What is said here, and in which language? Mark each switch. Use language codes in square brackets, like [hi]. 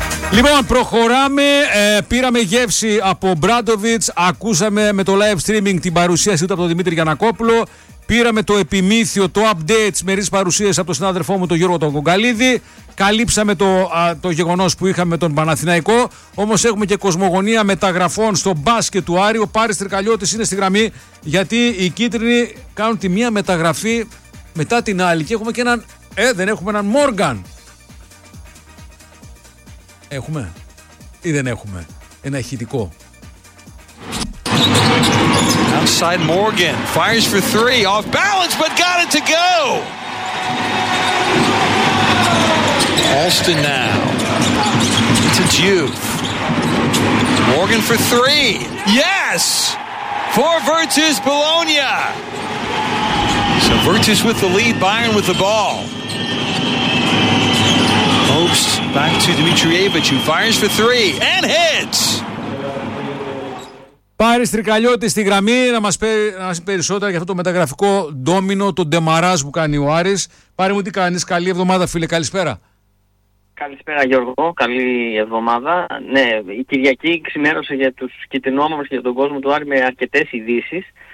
[el] Λοιπόν, προχωράμε, πήραμε γεύση από Μπράντοβιτς, ακούσαμε με το live streaming την παρουσίαση του από τον Δημήτρη Γιαννακόπουλο, πήραμε το επιμύθιο, το update της μερής παρουσίας από τον συνάδελφό μου τον Γιώργο τον Κογκαλίδη, καλύψαμε το γεγονός που είχαμε με τον Παναθηναϊκό, όμως έχουμε και κοσμογονία μεταγραφών στο μπάσκετ του Άρη. Ο Πάρης Τρικαλιώτης είναι στη γραμμή, γιατί οι κίτρινοι κάνουν τη μία μεταγραφή μετά την άλλη και έχουμε και έναν, δεν έχουμε έναν Μόργαν. Έχουμε ή δεν έχουμε ένα ηχητικό? [en] Outside Morgan fires for three, off balance but got it to go. Alston now to Juve. Morgan for three. Yes! For Virtus Bologna. So Virtus with the lead, Bayern with the ball. Hopes back to Dmitrievich who fires for three and hits. [el] Πάρης Τρικαλιώτης στη γραμμή να μας πει περισσότερα για αυτό το μεταγραφικό ντόμινο, τον ντεμαράζ που κάνει ο Άρης. Πάρη μου, τι κάνεις? Καλή εβδομάδα φίλε, καλησπέρα. Καλησπέρα Γιώργο, καλή εβδομάδα. Ναι, η Κυριακή ξημέρωσε για τους κιτρινόμαυρους και για τον κόσμο του Άρη με αρκετές ειδήσεις.